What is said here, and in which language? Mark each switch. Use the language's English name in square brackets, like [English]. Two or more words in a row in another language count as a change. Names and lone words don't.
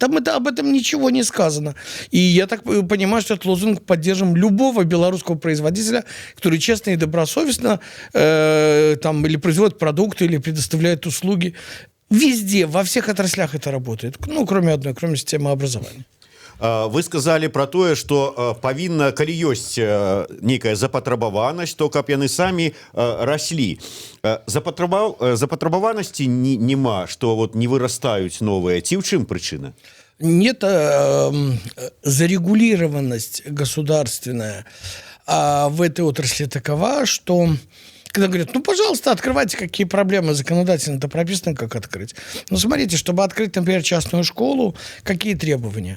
[Russian] Там об этом ничего не сказано. И я так понимаю, что этот лозунг поддержим любого белорусского производителя, который честно и добросовестно или производит продукты, или предоставляет услуги. Везде, во всех отраслях это работает. Кроме одной, кроме системы образования. Вы сказали [Belarusian] про тое, што павінна, калі ёсць нейкая запатрабаванасць, то каб яны самі раслі. Запатрабаванасці няма, што вот не вырастаюць новыя. Ці ў чым прычына? [Russian] Нет, зарегулированность государственная в этой отрасли такова, что когда говорят, ну, пожалуйста, открывайте, какие проблемы, законодательно-то прописано, как открыть. Ну, смотрите, чтобы открыть, например, частную школу, какие требования?